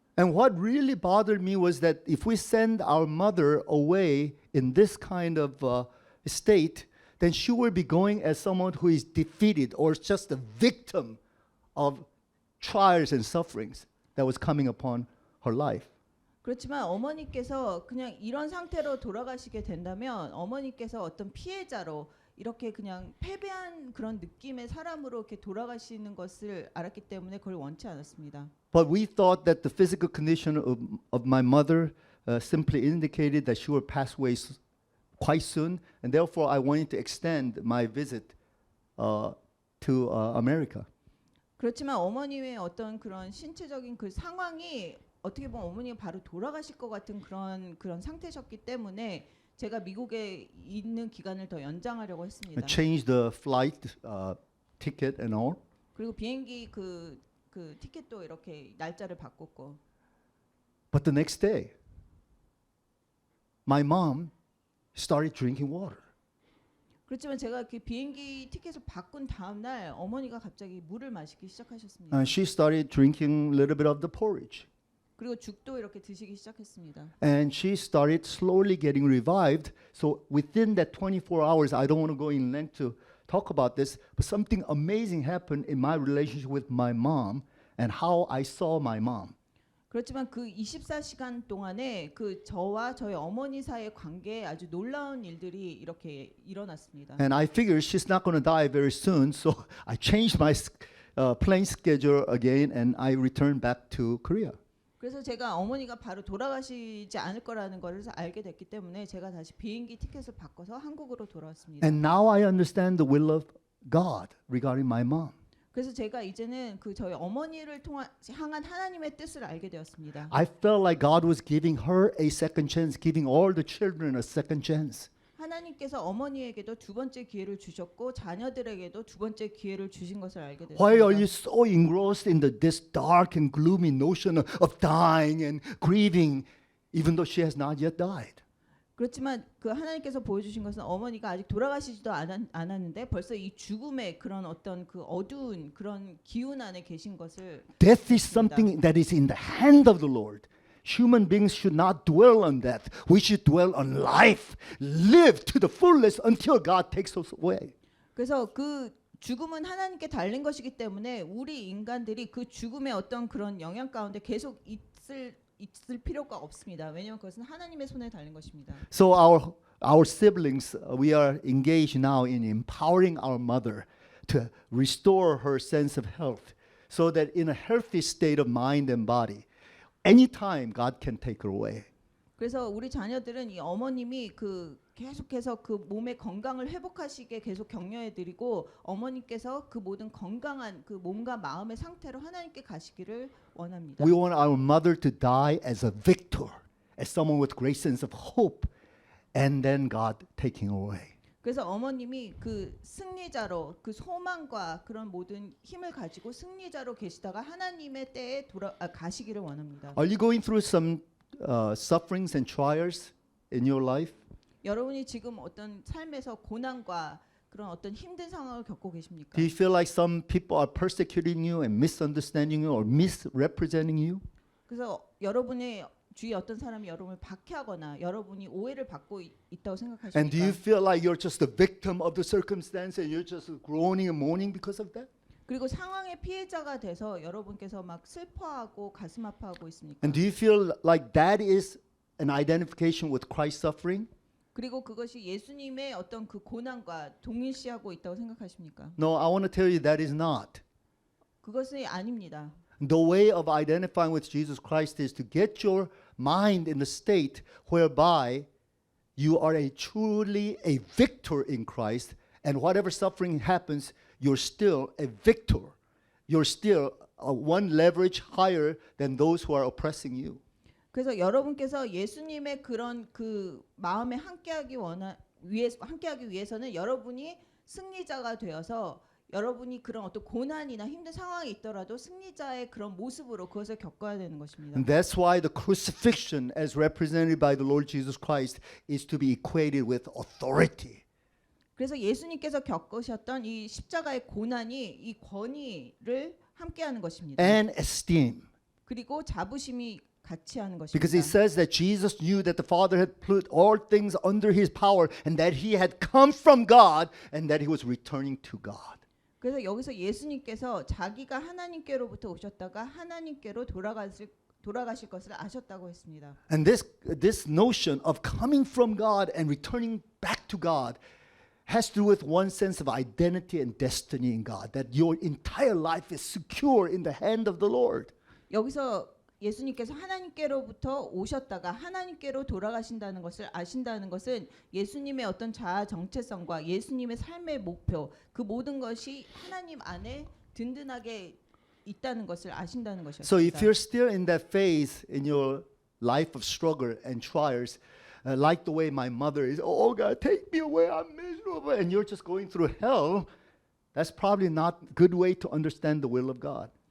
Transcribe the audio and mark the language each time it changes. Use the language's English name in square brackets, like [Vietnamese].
[English] And what really bothered me was that if we send our mother away in this kind of state, then she will be going as someone who is defeated or just a victim of trials and sufferings that was coming upon her life. [Korean] 그렇지만 어머니께서 그냥 이런 상태로 돌아가시게 된다면 어머니께서 어떤 피해자로 이렇게 그냥 패배한 그런 느낌의 사람으로 이렇게 돌아가시는 것을 알았기 때문에 그걸 원치 않았습니다. [English] But we thought that the physical condition of my mother simply indicated that she would pass away quite soon, and therefore I wanted to extend my visit to America. [Korean] 그렇지만 어머님의 어떤 그런 신체적인 그 상황이 어떻게 보면 어머니가 바로 돌아가실 것 같은 그런 상태셨기 때문에 제가 미국에 있는 기간을 더 연장하려고 했습니다. [English] Change the flight ticket and all. [Korean] 그리고 비행기 그 티켓도 이렇게 날짜를 바꿨고. [English] But the next day, my mom started drinking water. [Korean] 그렇지만 제가 그 비행기 티켓을 바꾼 다음 날 어머니가 갑자기 물을 마시기 시작하셨습니다. [English] And she started drinking a little bit of the porridge. [Korean] 그리고 죽도 이렇게 드시기 시작했습니다. [English] And she started slowly getting revived. So within that 24 hours, I don't want to go in length to talk about this, but something amazing happened in my relationship with my mom and how I saw my mom. [Korean] 그렇지만 그 24시간 동안에 그 저와 저희 어머니 사이의 관계에 아주 놀라운 일들이 이렇게 일어났습니다. [English] And I figured she's not going to die very soon, so I changed my plane schedule again and I returned back to Korea. [Korean] 그래서 제가 어머니가 바로 돌아가시지 않을 거라는 것을 알게 됐기 때문에 제가 다시 비행기 티켓을 바꿔서 한국으로 돌아왔습니다. [English] And now I understand the will of God regarding my mom. [Korean] 그래서 제가 이제는 그 저희 어머니를 향한 하나님의 뜻을 알게 되었습니다. [English] I felt like God was giving her a second chance, giving all the children a second chance. [Korean] 하나님께서 어머니에게도 두 번째 기회를 주셨고 자녀들에게도 두 번째 기회를 주신 것을 알게 됐습니다. [English] Why are you so engrossed in this dark and gloomy notion of dying and grieving, even though she has not yet died? [Korean] 그렇지만 그 하나님께서 보여주신 것은 어머니가 아직 돌아가시지도 않았는데 벌써 이 죽음의 그런 어떤 그 어두운 그런 기운 안에 계신 것을 [English] Death is something that is in the hand of the Lord. Human beings should not dwell on death. We should dwell on life. Live to the fullest until God takes us away. [Korean] 그래서 그 죽음은 하나님께 달린 것이기 때문에 우리 인간들이 그 죽음의 어떤 그런 영향 가운데 계속 있을 필요가 없습니다. 왜냐하면 그것은 하나님의 손에 달린 것입니다. [English] So our siblings, we are engaged now in empowering our mother to restore her sense of health, so that in a healthy state of mind and body, anytime God can take her away. [Korean] 그래서 우리 자녀들은 이 어머님이 그 계속해서 그 몸의 건강을 회복하시게 계속 격려해드리고 어머니께서 그 모든 건강한 그 몸과 마음의 상태로 하나님께 가시기를 원합니다. [English] We want our mother to die as a victor, as someone with great sense of hope, and then God taking her away. [Korean] 그래서 어머님이 그 승리자로 그 소망과 그런 모든 힘을 가지고 승리자로 계시다가 하나님의 때에 가시기를 원합니다. [English] Are you going through some sufferings and trials in your life? [Korean] 여러분이 지금 어떤 삶에서 고난과 그런 어떤 힘든 상황을 겪고 계십니까? [English] Do you feel like some people are persecuting you and misunderstanding you or misrepresenting you? [Korean] 그래서 여러분의 주위 어떤 사람이 여러분을 박해하거나 여러분이 오해를 받고 있다고 [English] And do you [Korean] 생각하십니까? [English] feel like you're just a victim of the circumstance and you're just groaning and moaning because of that? [Korean] 그리고 상황의 피해자가 돼서 여러분께서 막 슬퍼하고 가슴 아파하고 있습니까? [English] And do you feel like that is an identification with Christ's suffering? [Korean] 그리고 그것이 예수님의 어떤 그 고난과 동일시하고 있다고 생각하십니까? [English] No, I want to tell you that is not. [Korean] 그것이 아닙니다. [English] The way of identifying with Jesus Christ is to get your mind in the state whereby you are truly a victor in Christ, and whatever suffering happens, you're still a victor. You're still one leverage higher than those who are oppressing you. [Korean] 그래서 여러분께서 예수님의 그런 그 마음에 함께하기 위해서는 여러분이 승리자가 되어서 여러분이 그런 어떤 고난이나 힘든 상황이 있더라도 승리자의 그런 모습으로 그것을 겪어야 되는 것입니다. [English] And that's why the crucifixion, as represented by the Lord Jesus Christ, is to be equated with authority. [Korean] 그래서 예수님께서 겪으셨던 이 십자가의 고난이 이 권위를 함께하는 것입니다. [English] And esteem. [Korean] 그리고 자부심이 같이 하는 것입니다. [English] Because it says that Jesus knew that the Father had put all things under his power and that he had come from God and that he was returning to God. [Korean] 그래서 여기서 예수님께서 자기가 하나님께로부터 오셨다가 하나님께로 돌아가실 것을 아셨다고 했습니다. [English] And this notion of coming from God and returning back to God has to do with one sense of identity and destiny in God, that your entire life is secure in the hand of the Lord. [Korean] 여기서 예수님께서 하나님께로부터 오셨다가 하나님께로 돌아가신다는 것을 아신다는 것은 예수님의 어떤 자아 정체성과 예수님의 삶의 목표 그 모든 것이 하나님 안에 든든하게 있다는 것을 아신다는 것이었습니다. [English] So if you're still in that phase in your life of struggle and trials, like the way my mother is, oh God, take me away, I'm miserable, and you're just going through hell, that's probably not a good way to understand the will of God.